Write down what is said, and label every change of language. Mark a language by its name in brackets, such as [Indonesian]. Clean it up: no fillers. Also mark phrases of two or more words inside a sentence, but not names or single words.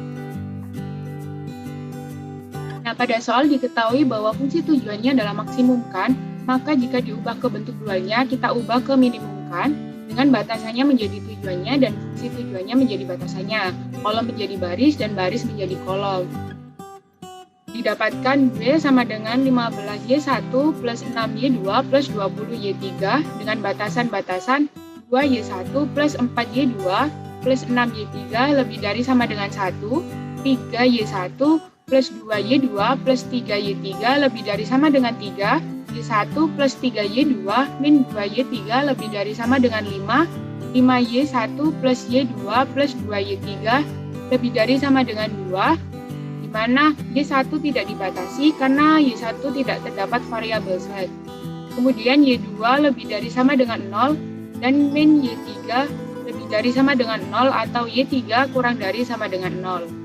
[Indonesian] Nah, pada soal diketahui bahwa fungsi tujuannya adalah maksimumkan, maka jika diubah ke bentuk dualnya, kita ubah ke minimumkan dengan batasannya menjadi tujuannya dan fungsi tujuannya menjadi batasannya. Kolom menjadi baris dan baris menjadi kolom. Didapatkan B sama dengan 15Y1 plus 6Y2 plus 20Y3 dengan batasan-batasan 2Y1 plus 4Y2 plus 6Y3 lebih dari sama dengan 1, 3Y1 plus 2Y2 plus 3Y3 lebih dari sama dengan 3, Y1 plus 3Y2 min 2Y3 lebih dari sama dengan 5, 5Y1 plus Y2 plus 2Y3 lebih dari sama dengan 2, di mana Y1 tidak dibatasi karena Y1 tidak terdapat variabel slack. Kemudian Y2 lebih dari sama dengan 0 dan min Y3 lebih dari sama dengan 0 atau Y3 kurang dari sama dengan 0.